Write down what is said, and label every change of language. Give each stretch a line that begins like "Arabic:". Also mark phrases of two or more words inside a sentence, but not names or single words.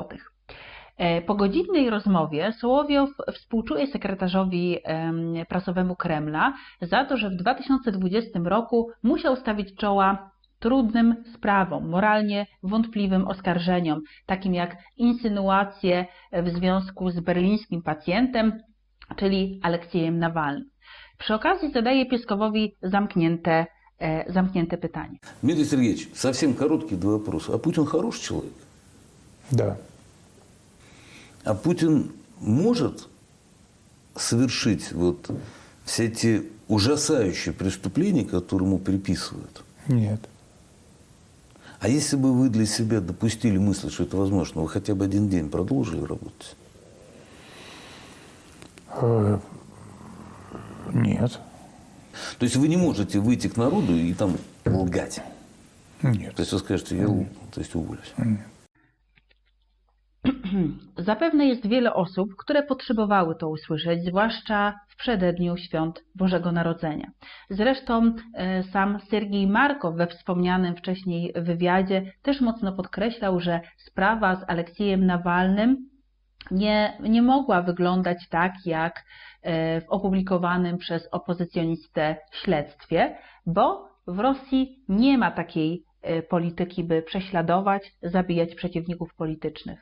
Polish: Po godzinnej rozmowie Sołowiow współczuje sekretarzowi prasowemu Kremla za to, że w 2020 roku musiał stawić czoła trudnym sprawom, moralnie wątpliwym oskarżeniom, takim jak insynuacje w związku z berlińskim pacjentem, czyli Aleksiejem Nawalnym. Przy okazji zadaje Pieskowowi zamknięte pytanie.
Russian: Дмитрий Сергеевич, совсем короткий два вопроса. А Путин хороший человек? Да. А Путин может совершить вот все те ужасающие преступления, которые ему приписывают? Нет. А если бы вы для себя допустили мысль, что это возможно, вы хотя бы один день продолжили работать? Нет. То есть вы не можете выйти к народу и там лгать? Нет. То есть вы скажете, я уволюсь?
Polish: Zapewne jest wiele osób, które potrzebowały to usłyszeć, zwłaszcza w przededniu świąt Bożego Narodzenia. Zresztą sam Sergiej Markow we wspomnianym wcześniej wywiadzie też mocno podkreślał, że sprawa z Aleksiejem Nawalnym nie mogła wyglądać tak, jak w opublikowanym przez opozycjonistę śledztwie, bo w Rosji nie ma takiej polityki, by prześladować, zabijać przeciwników politycznych.